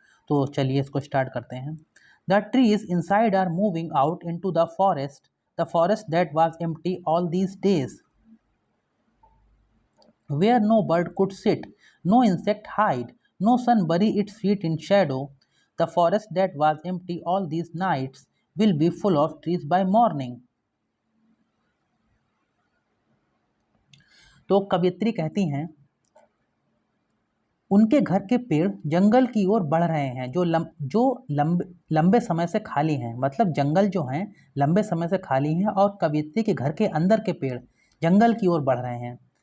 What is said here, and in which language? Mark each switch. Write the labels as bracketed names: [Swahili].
[Hindi] तो चलिए इसको स्टार्ट करते हैं। [English] The trees inside are moving out into the forest that was empty all these days, where no bird could sit, no insect hide, no sun bury its feet in shadow. The forest that was empty all these nights will be full of trees by morning. [Hindi] तो कवियत्री कहती हैं, उनके घर के पेड़ जंगल की ओर बढ़ रहे हैं, जो लंबे समय से खाली हैं। मतलब जंगल जो हैं लंबे समय से खाली हैं और कवियत्री के घर के अंदर के पेड़ जंगल की ओर बढ़ रहे हैं।